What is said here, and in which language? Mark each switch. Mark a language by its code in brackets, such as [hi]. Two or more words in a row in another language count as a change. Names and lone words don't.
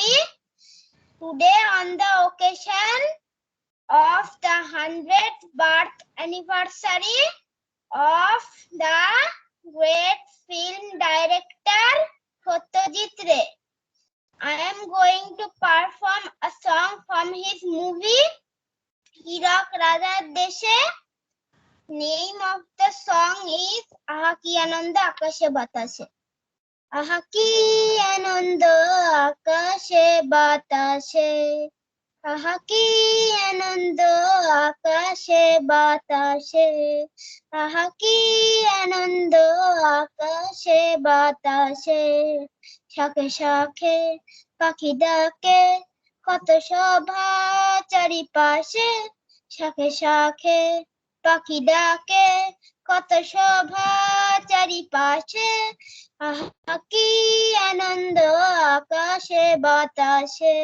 [en] Today on the occasion of the 100th birth anniversary of the great director Satyajit Ray. I am going to perform a song from his movie Hirak Rajar Deshe. Name of the song is Aha Ki Ananda Akashe Batashe. [bn] আহা কি আনন্দ আকাশে বাতাসে. আহা কি আনন্দ আকাশে বাতাসে. আহা কি আনন্দ আকাশে বাতাসে. শাখে শাখে পাখি ডাকে কত শোভা চারিপাশে। শাখে শাখে পাখি ডাকে কত শোভা চারিপাশে। আহা কি আনন্দ আকাশে বাতাসে।